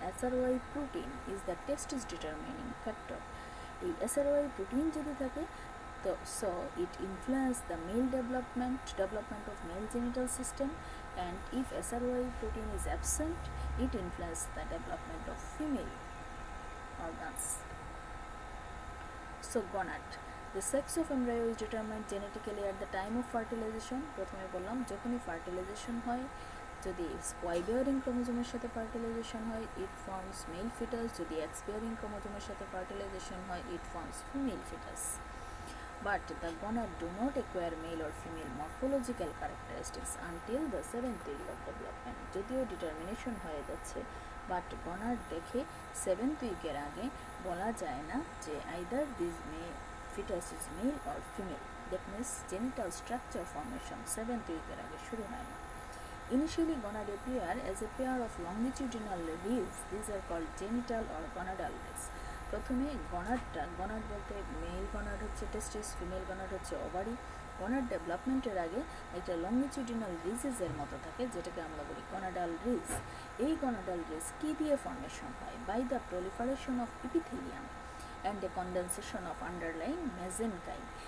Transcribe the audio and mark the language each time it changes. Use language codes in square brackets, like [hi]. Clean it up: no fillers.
[en] SRY protein is the testis determining factor. [bn] এই [en] SRY protein [bn] যদি থাকে তো [en] So it influence the male development of male genital system, and if SRY protein is absent, it influences the development of female organs. So gonad, the sex of embryo is determined genetically at the time of fertilization. [bn] প্রথমে বললাম যখনই fertilisation হয়, যদি Y bearing ক্রোমোজোমের সাথে fertilisation হয়, [en] It forms male foetus. [bn] যদি x bearing ক্রোমোজোমের সাথে ফার্টিলাইজেশন হয়, [en] It forms female foetus. But the gonad do not acquire male or female morphological characteristics until the 7th week of development. [bn] যদিও ডিটারমিনেশন হয়ে যাচ্ছে, বাট গনাড দেখে 7th উইকের আগে বলা যায় না যে [en] Either this foetus is male or female. That means [bn] genital structure formation 7th উইকের আগে শুরু হয় না। [en] Initially, gonad appear as a pair of longitudinal ribs. These are called genital or gonadal ribs. [bn] প্রথমে গনাড বলতে মেল গনাড হচ্ছে টেস্টিস, ফিমেল গনাড হচ্ছে ovary. গনাড ডেভেলপমেন্টের আগে একটা লংগিটিউডিনাল রিজেসের মতো থাকে, যেটাকে আমরা বলি গনাডাল রিজ। এই গনাডাল রিজ কি দিয়ে ফর্মেশন হয়? [en] By the proliferation of epithelium and a condensation of underlying mesenchyme.